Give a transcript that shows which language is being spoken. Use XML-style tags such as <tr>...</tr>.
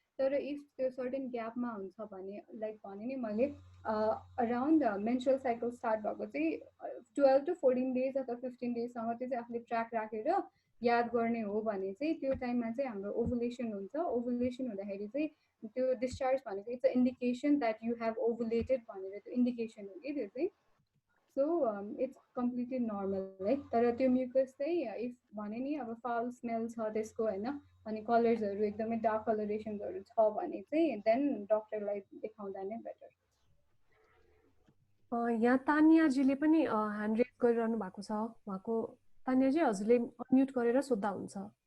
<ne>तर इफ त्यो सर्टेन ग्यापमा हुन्छ भने लाइक भने नि मैले अराउन्ड मेन्स्ट्रुअल साइकल स्टार्ट भएको चाहिँ 12 to 14 days अथवा 15 daysसम्म त्यो चाहिँ आफूले ट्र्याक राखेर याद गर्ने हो भने चाहिँ त्यो टाइममा चाहिँ हाम्रो ओभुलेसन हुन्छ। ओभुलेसन हुँदाखेरि चाहिँ त्यो डिस्चार्ज भनेको</ne> <en>it's a indication that you have ovulated</en> <ne>भनेर त्यो इन्डिकेसन हो कि त्यो चाहिँ।</ne> <en>So it's completely normal है।</en> <ne>तर त्यो म्युकस चाहिँ इफ भने नि अब फाउल स्मेल छ त्यसको होइन अनि कलर्सहरू एकदमै डार्क कलरेसन्सहरू छ भने चाहिँ देन डक्टरलाई देखाउँदा नै बेटर। यहाँ तानियाजीले पनि ह्यान्ड रेज गरिरहनु भएको छ। उहाँको तानियाजी हजुरले अनम्युट गरेर सोद्धा हुन्छ।</ne>